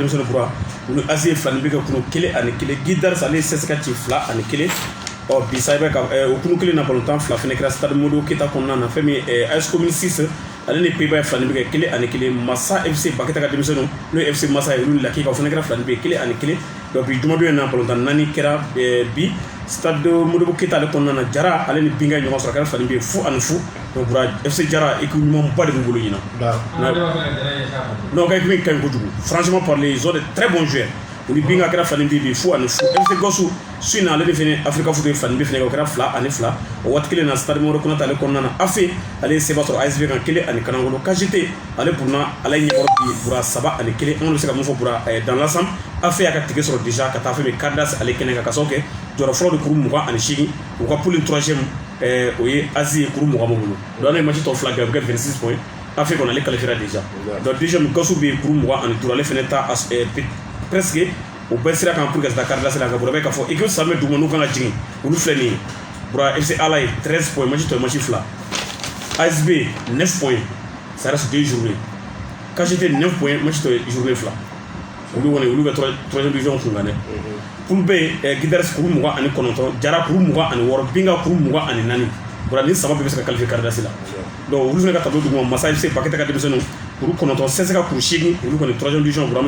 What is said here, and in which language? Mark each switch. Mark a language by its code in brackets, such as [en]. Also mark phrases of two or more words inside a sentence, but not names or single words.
[bm] denmisɛnnin bura olu ASC filani bɛ kɛ kunu 1-1 Guidars ale CSKA ci 2-1 ɔ bi sa i bɛ ka o kunu kelen na balontan fila fɛnɛ kɛra Stade Modou Keita kɔnɔna na fɛn min AS Commune 6 ale ni Pays-Bas filani bɛ kɛ 1-1 Massa FC Baketa ka denmisɛnninw n'o ye FC Massa ye olu Lakika o fɛnɛ kɛra filani bɛ 1-1 donc bi jumadon in na balontan 4 kɛra bi Stade Modibo Keita ale kɔnɔna na Jara ale ni Binga ɲɔgɔn sɔrɔ a kɛra filani bɛ 0-0 donc bura FC Jara équipe ɲumanba de b'u bolo ɲina non ka équipe ka ɲi kojugu [fr] franchement parler ils ont de très bons joueurs [bm] olu Binga kɛra filani bɛ 0-0 FC Gossou su in na ale de fɛnɛ Africa Foot filani bɛ fɛnɛ o kɛra 2-2 o waati kelen na Stade Modibo Konate ale kɔnɔna na AFE ale ye seba sɔrɔ ASV kan 1-1 Kanangolo KGT ale buruna ale ɲɛkɔrɔ bi bura 7-1 an bɛ se ka mun fɔ bura [fr] dans l'ensemble [bm] AFE y'a ka tigɛ sɔrɔ déjà ka taa fɛn min Cardas ale kɛnɛ kan ka sababu kɛ jɔyɔrɔ fɔlɔ de kuru 28 u ka poule 3e o ye Asie kuru 20 bolo donc ale match tɔ fila kɛ a bɛ kɛ 26 points AFE kɔni ale [fr] qualifiera déjà donc deuxième [bm] Gossou bɛ kuru 23 ale fɛnɛ ta presque o bɛɛ sira kan [fr] pour que [bm] ka se taa Cardas la ka bura bɛ k'a fɔ équipe samɛ duguma n'u kan ka jigin olu filɛ nin ye bura FC Ala ye 13 points match tɔ ye match fila ASB 9 points [fr] ça reste 2 journées [bm] KGT 9 points match tɔ ye journée fila olu kɔni olu bɛ 3e division kun kan dɛ poule B Guidars kuru 29 Jara kuru 26 Binga kuru 24 bura ni saba bɛɛ bɛ se ka qualifier Cardas la donc olu fɛnɛ ka tableau duguma Massa FC Baketa ka denmisɛnninw kuru 9 CSKA kuru 8 olu kɔni 3e division bura an bɛ